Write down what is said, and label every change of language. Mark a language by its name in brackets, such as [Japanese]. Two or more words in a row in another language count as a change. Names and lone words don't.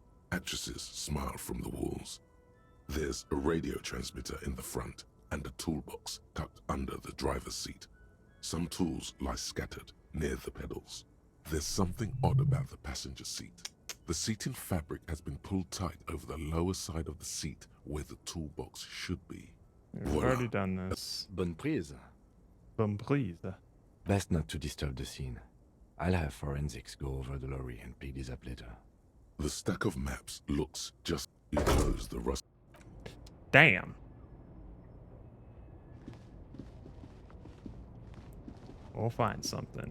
[English] Actresses smile from the walls. There's a radio transmitter in the front and a toolbox tucked under the driver's seat. Some tools lie scattered near the pedals. There's something odd about the passenger seat. The seating fabric has been pulled tight over the lower side of the seat where the toolbox should be. We've already done this. [French] Bonne prise. Bonne prise. [English] Best not to disturb the scene. I'll have forensics go over the lorry and pick these up later. The stack of maps looks just... You close the rust... Damn. We'll find something.